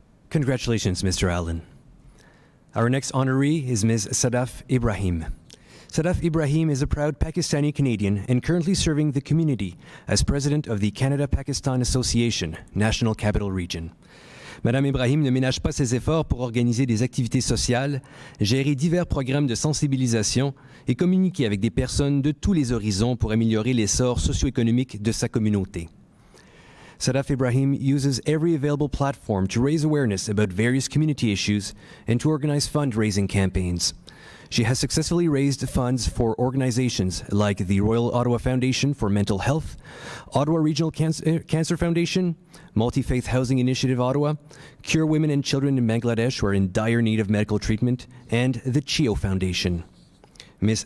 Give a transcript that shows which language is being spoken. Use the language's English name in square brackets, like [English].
[English] Congratulations, Mr. Allen. Our next honoree is Ms. Sadaf Ibrahim. Sadaf Ibrahim is a proud Pakistani Canadian and currently serving the community as president of the Canada-Pakistan Association, National Capital Region. [French] Madame Ibrahim ne ménage pas ses efforts pour organiser des activités sociales, gérer divers programmes de sensibilisation et communiquer avec des personnes de tous les horizons pour améliorer l'essor socio-économique de sa communauté. [English] Sadaf Ibrahim uses every available platform to raise awareness about various community issues and to organize fundraising campaigns. She has successfully raised funds for organizations like the Royal Ottawa Foundation for Mental Health, Ottawa Regional Cancer Foundation, Multi-Faith Housing Initiative Ottawa, Cure Women and Children in Bangladesh who are in dire need of medical treatment, and the CHIO Foundation. Ms.